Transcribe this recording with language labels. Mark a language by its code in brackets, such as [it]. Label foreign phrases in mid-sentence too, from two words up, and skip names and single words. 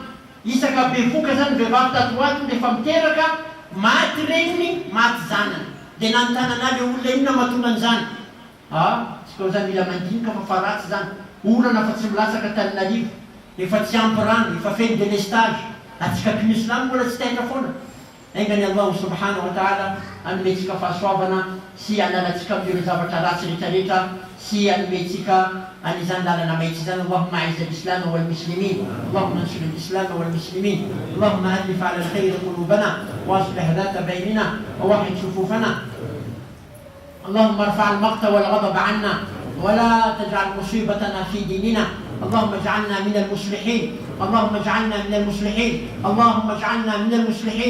[mg] Isaka bevoka zany vehivavy tatoato nefa miteraka, maty reniny, maty zanany. De nanontana le olona ino na mahatonga an'izany. Tsika zany mila mandinika fa faratsy zany. Olana fa tsy milatsaka tanin'arivo, efa tsy ampy rano, efa feno délestage. Atsika mpino Islamo mbola tsy taitra foana. Engany Allah [ar] سبحانه وتعالى [mg] anometsika fahasoavana sy analatsika amin'ireo zavatra ratsy rehetrarehetra sy anometsika an'izany lalana maitsy zany. [ar] اللهم أعز الإسلام والمسلمين اللهم انصر الإسلام والمسلمين اللهم ألف على الخير قلوبنا وأصلح ذات بيننا ووحد صفوفنا. اللهم ارفع المقت والغضب عنا ولا تجعل مصيبتنا في ديننا. اللهم اجعلنا من المصلحين، اللهم اجعلنا من المصلحين، اللهم اجعلنا من المصلحين.